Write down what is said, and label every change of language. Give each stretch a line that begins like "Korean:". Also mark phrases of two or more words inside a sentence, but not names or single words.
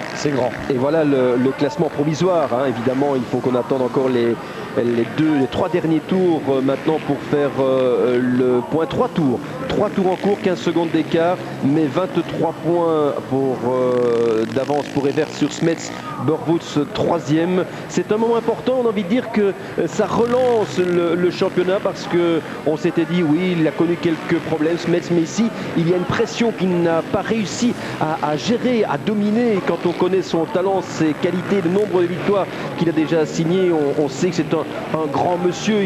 French: Et voilà le classement provisoire. Évidemment, il faut qu'on attende encore les 3 derniers tours maintenant pour faire le point. 3 tours en cours, 15 secondes d'écart, mais 23 points d'avance pour Evert sur Smets. Burwoods 3e. C'est un moment important, on a envie de dire que ça relance le championnat parce qu'on s'était dit oui, il a connu quelques problèmes Smets, mais ici il y a une pression qu'il n'a pas réussi à gérer, à dominer. Quand on connaît son talent, ses qualités, le nombre de victoires qu'il a déjà signées, on sait que c'est un grand monsieur.